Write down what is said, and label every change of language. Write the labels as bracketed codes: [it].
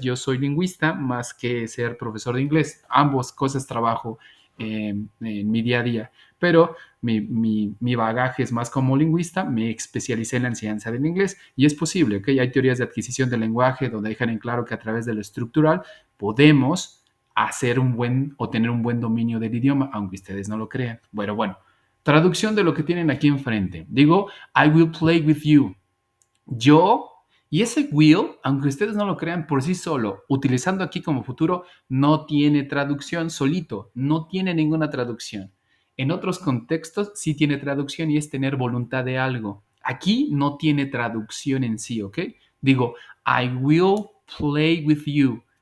[es] Yo soy lingüista más que ser profesor de inglés. Ambos cosas trabajo en mi día a día, pero mi bagaje es más como lingüista, me especialicé en la enseñanza del inglés y es posible, ¿ok? Hay teorías de adquisición del lenguaje donde dejan en claro que a través de lo estructural podemos hacer o tener un buen dominio del idioma, aunque ustedes no lo crean. Bueno, traducción de lo que tienen aquí enfrente. Digo, [en] I will play with you. [es] Yo, y ese will, aunque ustedes no lo crean por sí solo, utilizando aquí como futuro, no tiene traducción solito, no tiene ninguna traducción. En otros contextos sí tiene traducción y es tener voluntad de algo. Aquí no tiene traducción en sí, ¿ok? Digo, [en] I will play with you.